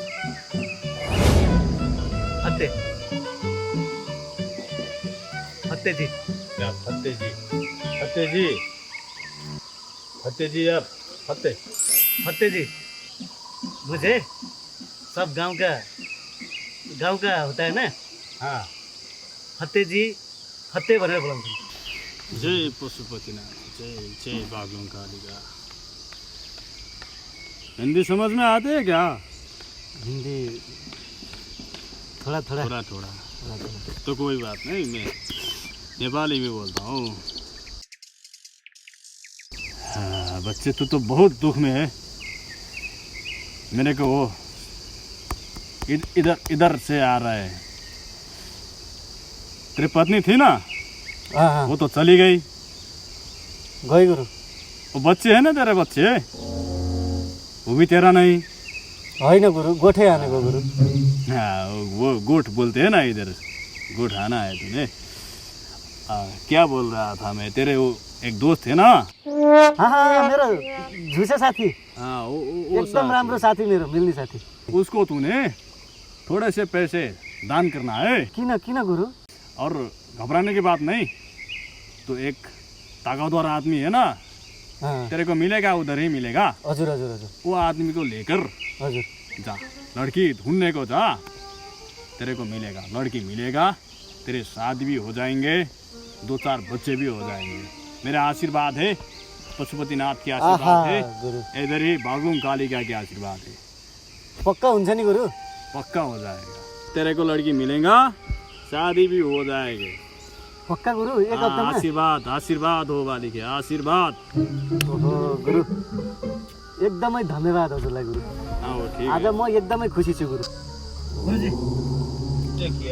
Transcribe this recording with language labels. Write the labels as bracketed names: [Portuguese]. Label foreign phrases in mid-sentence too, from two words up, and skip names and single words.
[Hindi] फत्ते फत्ते जी क्या फत्ते जी फत्ते जी फत्ते जी या फत्ते फत्ते जी मुझे सब गांव का होता है ना हाँ [Nepali] फत्ते जी फत्ते भनेर बोलाउँछ [Hindi] जय पशुपतिनाथ जय जय बागलुङ कालिका हिंदी समझ में आते हैं क्या हिंदी थोड़ा थोड़ा थोड़ा थोड़ा तो कोई बात नहीं मैं नेपाली भी बोलता हूँ हाँ बच्चे तो बहुत दुख में है मेरे को वो इधर से आ रहा है तेरी पत्नी थी ना हाँ वो तो चली गई गई गुरु वो बच्चे है ना तेरे बच्चे वो भी तेरा नहीं [Nepali] होइन गुरु गोठे हानेको गुरु [Hindi] हाँ वो गोठ बोलते हैं ना इधर गोठ आना है तूने क्या बोल रहा था मैं तेरे वो एक दोस्त थे ना [Nepali] हाँ मेरो झुसे साथी [Hindi] हाँ वो [Nepali] एकदम राम्रो साथी मेरो मिल्ने साथी [Hindi] उसको तूने थोड़े से पैसे दान करना है [Nepali] किन गुरु [Hindi] और घबराने की बात नहीं तो एक ताकतवर आदमी है ना तेरे को मिलेगा उधर ही मिलेगा [Nepali] हजुर हजुर हजुर [Hindi] वो आदमी को लेकर [Nepali] हजुर [Hindi] जा लड़की ढूंढने को जा तेरे को मिलेगा लड़की मिलेगा तेरे शादी भी हो जाएंगे 2-4 बच्चे भी हो जाएंगे मेरा आशीर्वाद है पशुपतिनाथ की आशीर्वाद है इधर ही बागलुङ कालिका की आशीर्वाद है [Nepali] पक्का हुन्छ नि गुरु [Hindi] पक्का हो जाएगा तेरे को लड़की मिलेगा शादी भी हो जाएगी [Nepali] पक्का गुरु एक हप्तामा [Hindi] आशीर्वाद आशीर्वाद हो बालिके आशीर्वाद [Nepali] ओहो गुरु एकदमै धन्यवाद हजुरलाई गुरु [Hindi] ठीक [Nepali] आज म एकदमै खुसी छु गुरु गुरुजी [Hindi] के किया